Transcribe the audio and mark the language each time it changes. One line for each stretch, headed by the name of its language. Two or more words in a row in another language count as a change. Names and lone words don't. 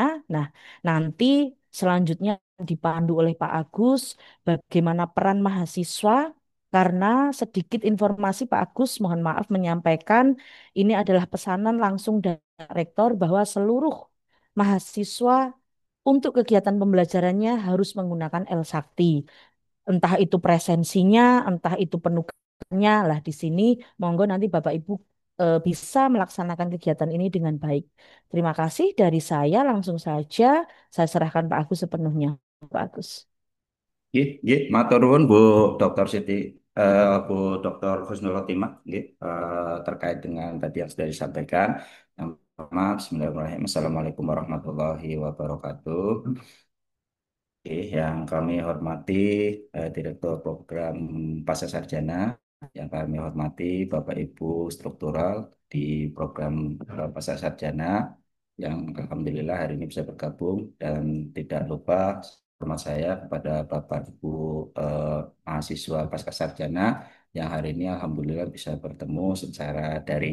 Indonesian: Nah, nanti selanjutnya dipandu oleh Pak Agus bagaimana peran mahasiswa karena sedikit informasi Pak Agus mohon maaf menyampaikan ini adalah pesanan langsung dari rektor bahwa seluruh mahasiswa untuk kegiatan pembelajarannya harus menggunakan L-Sakti. Entah itu presensinya, entah itu penugasannya lah di sini. Monggo nanti Bapak Ibu bisa melaksanakan kegiatan ini dengan baik. Terima kasih dari saya. Langsung saja saya serahkan Pak Agus sepenuhnya. Pak Agus.
Javanese: Nggih, nggih, matur nuwun Bu Dr.
Indonesian: Siti, Bu Dr. Husnul Khotimah, nggih, terkait dengan tadi yang sudah disampaikan. Yang pertama,
Arabic: بسم الله الرحمن الرحيم. السلام عليكم ورحمة الله وبركاته.
Indonesian: Oke, yang kami hormati Direktur Program Pasca Sarjana, yang kami hormati Bapak Ibu struktural di program Pasca Sarjana, yang Alhamdulillah hari ini bisa bergabung, dan tidak lupa hormat saya kepada Bapak Ibu mahasiswa Pasca Sarjana yang hari ini Alhamdulillah bisa bertemu secara daring.